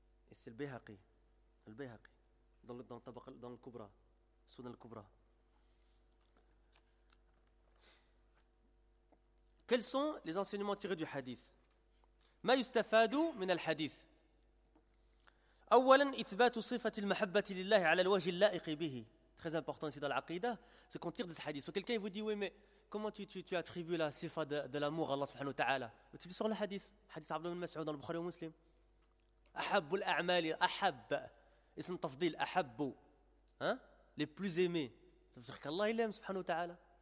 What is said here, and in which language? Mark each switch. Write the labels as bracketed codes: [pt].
[fr] Et c'est le Bayhaqi, dans le Kubra, Sunan al-Kubra. Quels sont les enseignements tirés du hadith ? [ar] Ma yustafadu min al-hadith. أولاً إثبات صفة المحبة لله على الوجه اللائق به. [fr] Très important ici dans l'aqida, c'est qu'on tire des hadiths. Donc quelqu'un vous dit, oui, mais comment tu attribues la sifa de l'amour à Allah subhanahu wa ta'ala ? Mais tu lis sur le hadith. Hadith Abdullah ibn Mas'ud dans le Bukhari et Muslim. Ahabbu l'a'mali, ahab. [ar] Ism tafdil, ahabbu. [fr] Les plus aimés. Ça veut dire qu'Allah il aime subhanahu wa ta'ala.